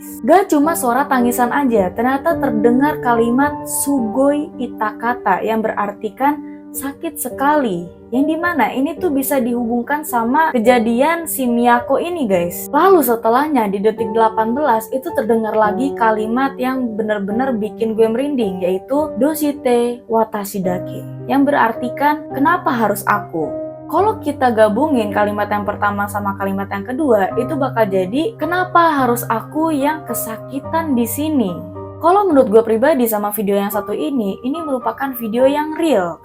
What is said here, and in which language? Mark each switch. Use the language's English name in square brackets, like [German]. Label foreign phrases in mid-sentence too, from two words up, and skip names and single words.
[Indonesian] Gak cuma suara tangisan aja, ternyata terdengar kalimat [Japanese] すごい痛かった [Indonesian] yang berartikan sakit sekali, yang dimana ini tuh bisa dihubungkan sama kejadian si Miyako ini guys. Lalu setelahnya di detik 18 itu terdengar lagi kalimat yang benar-benar bikin gue merinding, yaitu [Japanese] どうして私だけ, [Indonesian] yang berartikan kenapa harus aku. Kalau kita gabungin kalimat yang pertama sama kalimat yang kedua, itu bakal jadi kenapa harus aku yang kesakitan di sini. Kalau menurut gue pribadi sama video yang satu ini merupakan video yang real.